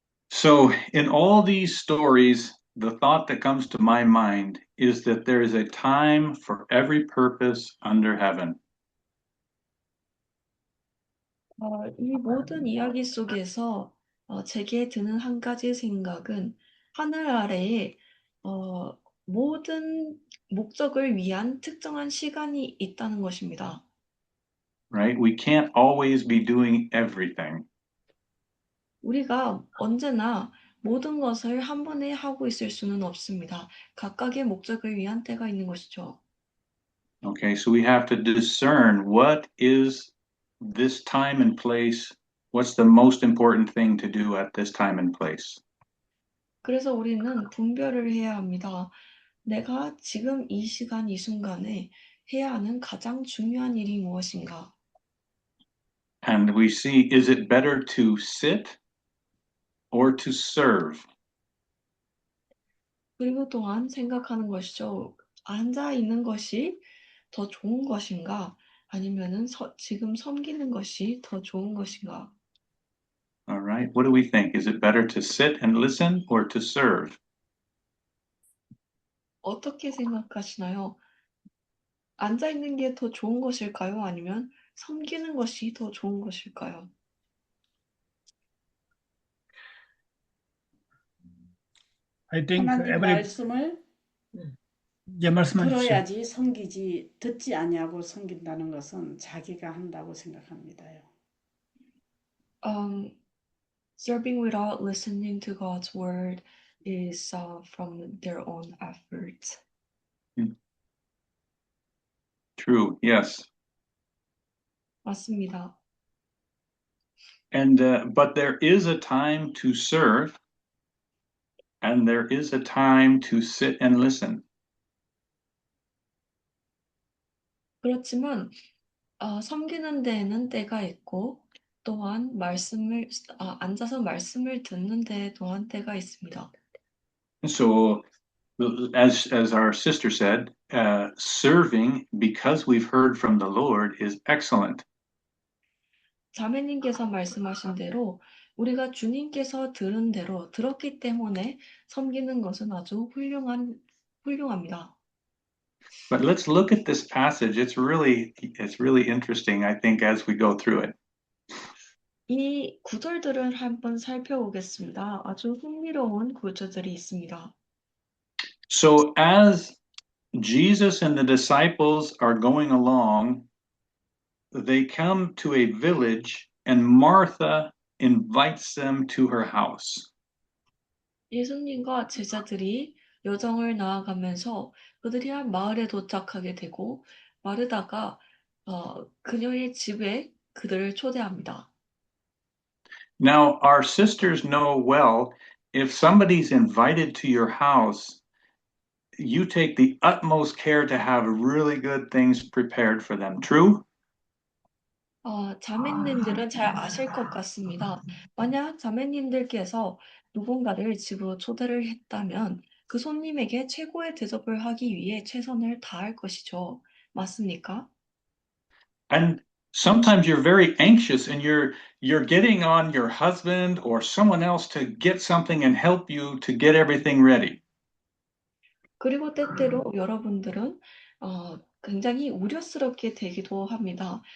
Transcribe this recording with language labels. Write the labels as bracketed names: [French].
[English] So, in all these stories, the thought that comes to my mind is that there is a time for every purpose under heaven. [Korean] 이 모든 이야기 속에서 제게 드는 한 가지 생각은 하늘 아래에 모든 목적을 위한 특정한 시간이 있다는 것입니다. [English] Right? We can't always be doing everything. [Korean] 우리가 언제나 모든 것을 한 번에 하고 있을 수는 없습니다. 각각의 목적을 위한 때가 있는 것이죠. [English] Okay, so we have to discern what is this time and place, what's the most important thing to do at this time and place. [Korean] 그래서 우리는 분별을 해야 합니다. 내가 지금 이 시간, 이 순간에 해야 하는 가장 중요한 일이 무엇인가? [English] And we see, is it better to sit or to serve? [Korean] 그리고 또한 생각하는 것이죠. 앉아 있는 것이 더 좋은 것인가? 아니면은 지금 섬기는 것이 더 좋은 것인가? [English] All right, what do we think? Is it better to sit and listen or to serve? [Korean] 어떻게 생각하시나요? 앉아 있는 게 더 좋은 것일까요? 아니면 섬기는 것이 더 좋은 것일까요? [English] I think [Korean] 하나님 [English] every [Korean] 말씀을 예 말씀해 주십시오. 들어야지 섬기지 듣지 아니하고 섬긴다는 것은 자기가 한다고 생각합니다요. [English] Serving without listening to God's word is from their own effort. True, yes. [Korean] 맞습니다. [English] And but there is a time to serve, and there is a time to sit and listen. [Korean] 그렇지만 섬기는 데에는 때가 있고 또한 앉아서 말씀을 듣는 데 또한 때가 있습니다. [English] So, as our sister said, serving because we've heard from the Lord is excellent. [Korean] 자매님께서 말씀하신 대로 우리가 주님께서 들은 대로 들었기 때문에 섬기는 것은 아주 훌륭합니다. [English] But let's look at this passage. It's really interesting, I think, as we go through it. [Korean] 이 구절들을 한번 살펴보겠습니다. 아주 흥미로운 구절들이 있습니다. [English] So, as Jesus and the disciples are going along, they come to a village, and Martha invites them to her house. [Korean] 예수님과 제자들이 여정을 나아가면서 그들이 한 마을에 도착하게 되고 마르다가 그녀의 집에 그들을 초대합니다. [English] Now, our sisters know well if somebody's invited to your house, you take the utmost care to have really good things prepared for them. True? [Korean] 자매님들은 잘 아실 것 같습니다. 만약 자매님들께서 누군가를 집으로 초대를 했다면 그 손님에게 최고의 대접을 하기 위해 최선을 다할 것이죠. 맞습니까? [English] And sometimes you're very anxious and you're getting on your husband or someone else to get something and help you to get everything ready. [Korean] 그리고 때때로 여러분들은 굉장히 우려스럽게 되기도 합니다.